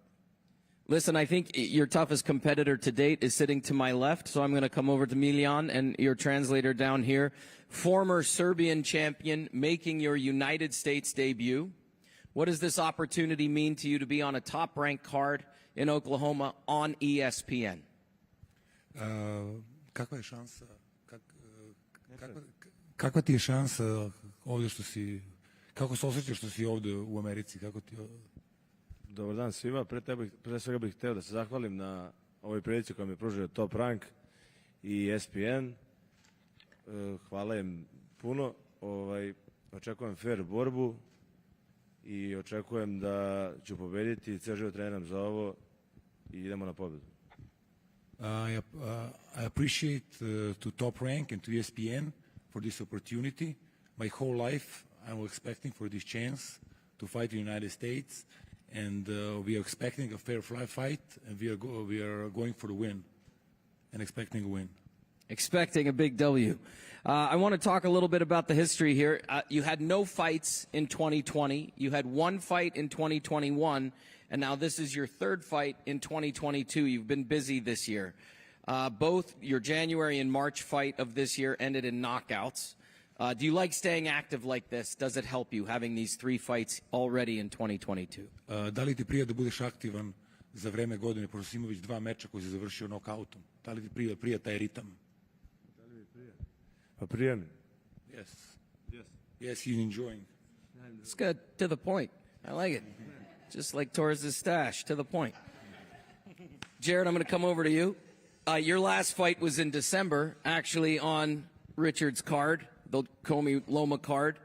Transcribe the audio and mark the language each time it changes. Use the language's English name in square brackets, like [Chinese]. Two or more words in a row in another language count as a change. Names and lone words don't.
[English] Listen, I think your toughest competitor to date is sitting to my left, so I'm going to come over to Miljan and your translator down here. Former Serbian champion, making your United States debut. What does this opportunity mean to you to be on a top-ranked card in Oklahoma on ESPN? [Serbian] Kakva je šansa? Kakva ti je šansa ovdje što si, kako se osjećaš što si ovdje u Americi? Kako ti... Dobar dan svima. Pre svega bih hteo da se zahvalim na ovoj prilici koja mi je pružio Top Rank i ESPN. Hvala im puno. Očekujem fair borbu i očekujem da ću pobediti. Ceo život treniram za ovo i idemo na pobedu. [English] I appreciate to Top Rank and to ESPN for this opportunity. My whole life I was expecting for this chance to fight in the United States, and we are expecting a fair fight, and we are going for the win and expecting a win. Expecting a big W. I want to talk a little bit about the history here. You had no fights in 2020. You had 1 fight in 2021, and now this is your 3rd fight in 2022. You've been busy this year. Both your January and March fight of this year ended in knockouts. Do you like staying active like this? Does it help you having these 3 fights already in 2022? [Serbian] Da li ti prija da budeš aktivan za vreme godine, pošto si imao već 2 meča koji si završio nokautom? Da li ti prija taj ritam? Pa prija mi. [English] Yes, he's enjoying. It's good. To the point. I like it. Just like Torrez's stash. To the point. Jared, I'm going to come over to you. Your last fight was in December, actually on Richard's card, the Commey Loma card.